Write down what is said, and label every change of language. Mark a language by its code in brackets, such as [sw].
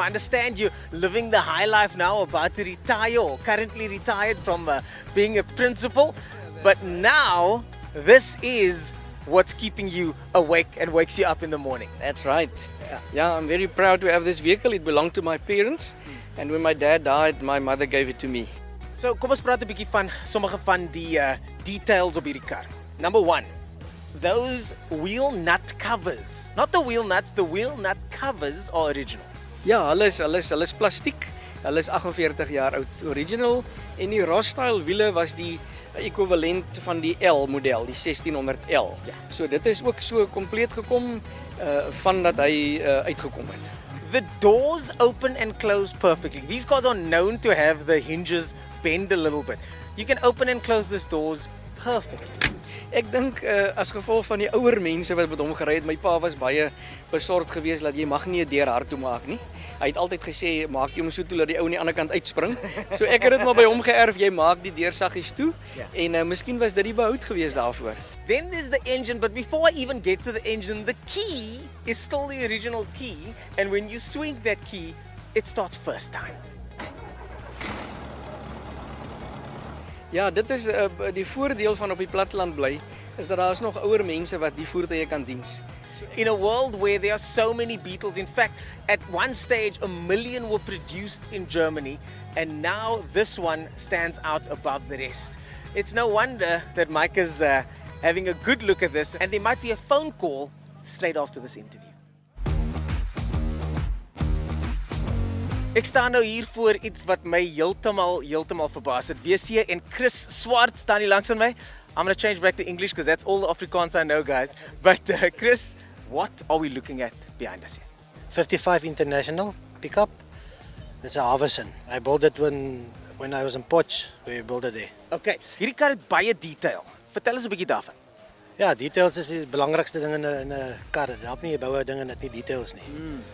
[en] I understand you're living the high life now, about to retire or currently retired from being a principal. But now, this is what's keeping you awake and wakes you up in the morning. That's right. Yeah, I'm very proud to have this vehicle. It belonged to my parents. And when my dad died, my mother gave it to me. [af] So, kom ons praat 'n bietjie van sommige van die details op hierdie kar. [en] Number 1, those wheel nut covers. Not the wheel nuts, the wheel nut covers are original. [af] Ja, hulle is plastiek. Hulle is 48 jaar oud. Original. En die Ross-style wiele was die ekwivalent van die L model, die 1600L. Ja. So dit is ook so kompleet gekom van dat hy uitgekom het. [en] The doors open and close perfectly. These cars are known to have the hinges bend a little bit. You can open and close these doors perfectly. [af] Ek dink as gevolg van die ouer mense wat met hom gery het, my pa was baie besorgd geweest dat jy mag nie 'n deur hard toe maak nie. Hy het altyd gesê maak jy hom so toe dat die ou aan die ander kant uitspring. So ek het dit maar by hom geërf, jy maak die deur saggies toe. Ja. En miskien was dit die behoud geweest daarvoor. [en] Then there's the engine, but before I even get to the engine, the key is still the original key, and when you swing that key, it starts first time. [af] Ja, dit is die voordeel van op die platteland bly, is dat daar is nog ouer mense wat die voertuie kan diens. [en] In a world where there are so many Beetles, in fact, at one stage 1 million were produced in Germany, and now this one stands out above the rest. It's no wonder that Mike is having a good look at this, and there might be a phone call straight after this interview. [af] Ek staan nou hier voor iets wat my heeltemal verbaas het. WC en Chris Swart staan hier langs aan my. [en] I'm going to change back to English because that's all the Afrikaans I know, guys. But Chris, what are we looking at behind us here? 55 International pickup. It's a Harvison. I built it when I was in Potch. We built it there. [af] Okay, hierdie kar het baie detail. Vertel ons 'n bietjie daarvan. Ja, details is die belangrikste ding in 'n kar. Dit help nie jy bou 'n ding en dit nie details nie.